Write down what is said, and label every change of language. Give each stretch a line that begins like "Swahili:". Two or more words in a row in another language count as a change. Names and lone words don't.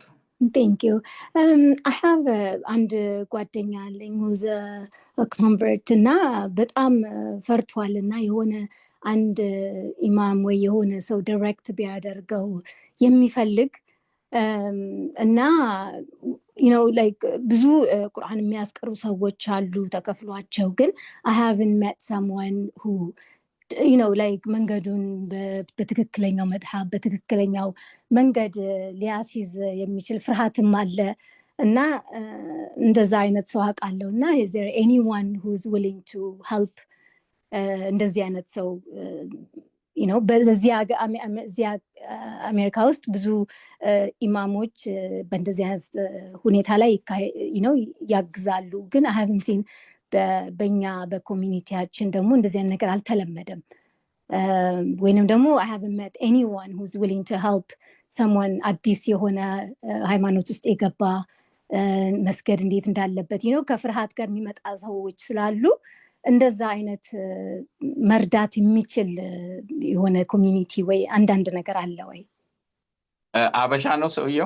English: Thank you. I have
Amharic: አንድ ጓደኛ አለኝ
English: who's convert
Amharic: እና በጣም ፈርቷል እና የሆነ አንድ ኢማም ወይ የሆነ ሰው ዳይሬክት ቢያደርገው የሚፈልግ እና ላይክ ብዙ ቁርአን የሚያስቀሩ ሰዎች አሉ ተከፍሏቸው፣ ግን
English: I haven't met someone who
Amharic: ላይክ መንገዱን በትክክለኛው መድሐብ በትክክለኛው መንገድ ሊያስይዝ የሚችል ፍርሃትም አለ እና እንደዛ አይነት ሰው አውቃለሁ እና
English: is there anyone who's willing to help
Amharic: እንደዚህ አይነት ሰው በዚህ አሜሪካ ውስጥ ብዙ ኢማሞች በእንደዚህ አይነት ሁኔታ ላይ ያግዛሉ፣ ግን
English: I haven't seen
Amharic: በእኛ በኮሚኒቲያችን ደግሞ እንደዚህ አይነት ነገር አልተለመደም። ወይንም ደግሞ
English: I haven't met anyone who's willing to help someone
Amharic: አዲስ የሆነ ሃይማኖት ውስጥ የገባ መስገድ እንዴት እንዳለበት ከፍርሃት ጋር የሚመጣ ሰዎች ስላሉ እንደዛ አይነት መርዳት የሚችል የሆነ ኮሚኒቲ ወይ አንዳንድ ነገር አለ ወይ? አበሻ ነው ሰውየው?